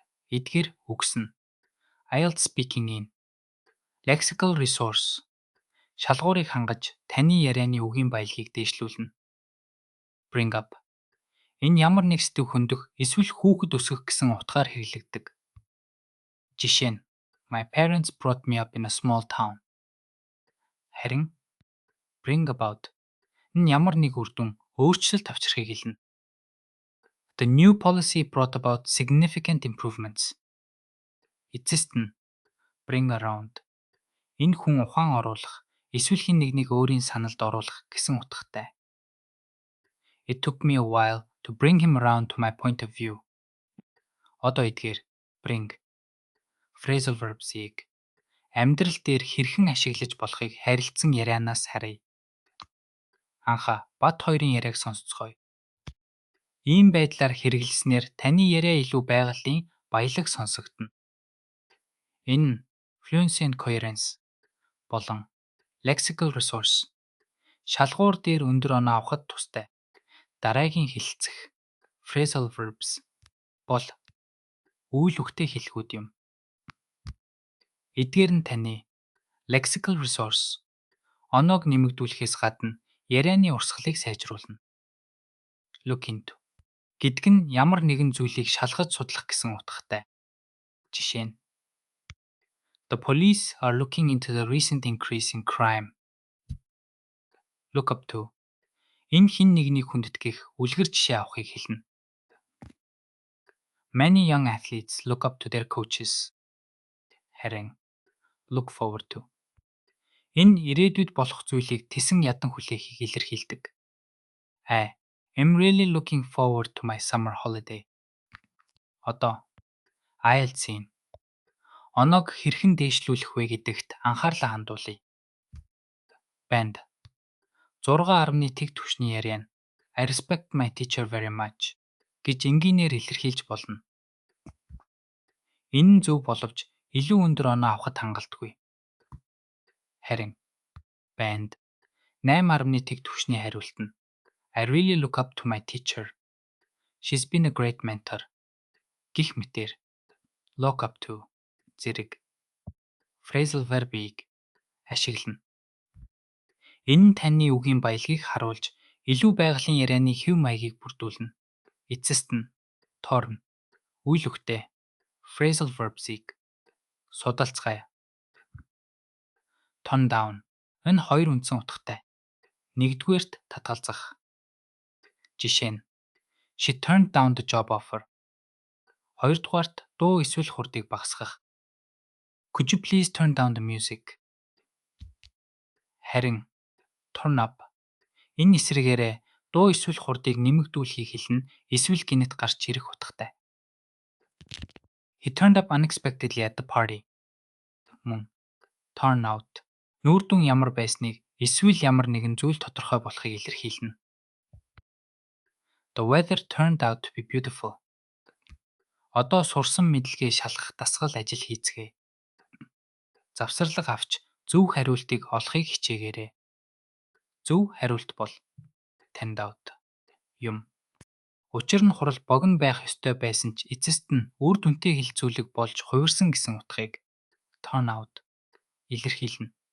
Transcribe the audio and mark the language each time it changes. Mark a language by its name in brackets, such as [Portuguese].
[Mongolian] Эдгээр үгс нь IELTS speaking in lexical resource шалгуурыг хангаж таны ярианы үгийн баялагийг дээшлүүлнэ. Bring up энэ ямар нэг сэдв хөндөх эсвэл хүүхэд өсгөх гэсэн утгаар хэрэглэгдэг. Жишээ нь [English] My parents brought me up in a small town. [Mongolian] Харин bring about энэ ямар нэг үр дүн өөрчлөлт авчрахыг хэлнэ. [English] The new policy brought about significant improvements. [Mongolian] Эцэст нь bring around энэ хүн ухаан оруулах эсвэл хэн нэгнийг өөрийн саналд оруулах гэсэн утгатай. [English] It took me a while to bring him around to my point of view. [Mongolian] Одоо эдгээр bring phrasal verbs-ийг амьдрал дээр хэрхэн ашиглаж болохыг харилцан ярианаас харъя. Анхаа бат хоёрын яриаг сонсцгоё. Ийм байдлаар хэрэглэснээр таны яриа илүү байгалийн баялаг сонсогдно. Энэ нь fluency and coherence болон lexical resource шалгуур дээр өндөр оноо авахд тустай. Дараагийн хэлэлцэх phrasal verbs бол үйл үгтэй хэлхүүд юм. Эдгээр нь таны lexical resource оноог нэмэгдүүлэхээс гадна ярианы урсгалыг сайжруулна. Look into гэдэг нь ямар нэгэн зүйлийг шалгаж судлах гэсэн утгатай. Жишээ нь [English] The police are looking into the recent increase in crime. [Mongolian] Look up to энэ хэн нэгнийг хүндэтгэх үлгэр жишээ авахыг хэлнэ. [English] Many young athletes look up to their coaches. [Mongolian] Харин look forward to энэ ирээдүйд болох зүйлийг тесэн ядан хүлээхийг илэрхийлдэг. [English] I am really looking forward to my summer holiday. [Mongolian] Одоо IELTS-ийн оноог хэрхэн дээшлүүлэх вэ гэдэгт анхаарлаа хандуулъя. Band 6.1 түвшний яриа нь [English] I respect my teacher very much [Mongolian] гэж энгийнээр илэрхийлж болно. Энэ нь зөв боловч илүү өндөр оноо авахд хангалтгүй. Харин band 8.1 түвшний хариулт нь [English] I really look up to my teacher. She's been a great mentor. [Mongolian] Гэх мэтээр look up to зэрэг phrasal verb-ийг ашиглана. Энэ нь таны үгийн баялагийг харуулж илүү байгалийн ярианы хэв маягийг бүрдүүлнэ. Эцэст нь torn үйл үгтэй phrasal verbs-ийг судалцгаая. Tone down энэ хоёр үндсэн утгатай. Нэгдүгээрт татгалзах. Жишээ нь [English] She turned down the job offer. [Mongolian] Хоёрдугаарт дуу эсвэл хурдыг багасгах. [English] Could you please turn down the music? [Mongolian] Харин turn up энэ эсрэгээрээ дуу эсвэл хурдыг нэмэгдүүлэхийг хэлнэ, эсвэл гинэт гарч ирэх утгатай. [English] He turned up unexpectedly at the party. [Mongolian] Мөн turn out нүүр дүн ямар байсныг эсвэл ямар нэгэн зүйл тодорхой болохыг илэрхийлнэ. [English] The weather turned out to be beautiful. [Mongolian] Одоо сурсан мэдлэгээ шалгах дасгал ажил хийцгээе. Завсарлага авч зөв хариултыг олохыг хичээгээрэй. Зөв хариулт бол turned out юм. Учир нь хурал богино байх ёстой байсан ч эцэст нь үр дүнтэй хэлцүүлэг болж хувирсан гэсэн утгыг turn out илэрхийлнэ.